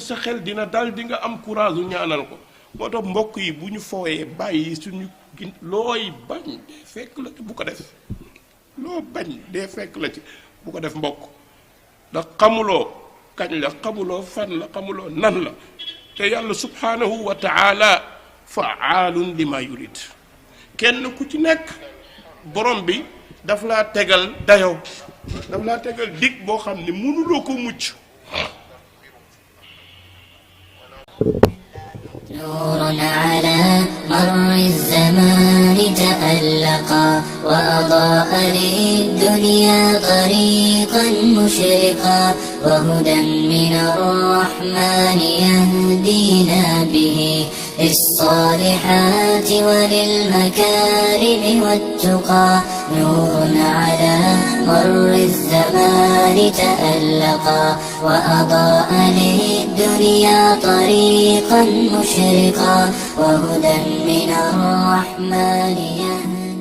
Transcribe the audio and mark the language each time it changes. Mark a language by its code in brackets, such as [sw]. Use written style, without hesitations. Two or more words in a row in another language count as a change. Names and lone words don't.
[wo] sa xel dina dal di nga am courage u ñaanal ko moo tax mbokk yi bu ñu fooyee bàyyi suñu looy bañ dee fekk la ci bu ko def loo bañ dee fekk la ci bu ko def mbokk ndax xamuloo kañ la xamuloo fan la xamuloo nan la te yàlla [ar] سبحانه وتعالى فعال لما يريد [wo] kenn ku ci nekk borom bi daf laa tegal dayo daf laa tegal dig boo xam ne mënuloo ko mucc [ar] نور على مر الزمان تألقا وأضاء للدنيا طريقا مشرقا وهدى من الرحمن يهدينا به للصالحات وللمكارم والتقى نور على مر الزمان تألقا وأضاء للدنيا طريقا مشرقا وهدى من الرحمن يهدي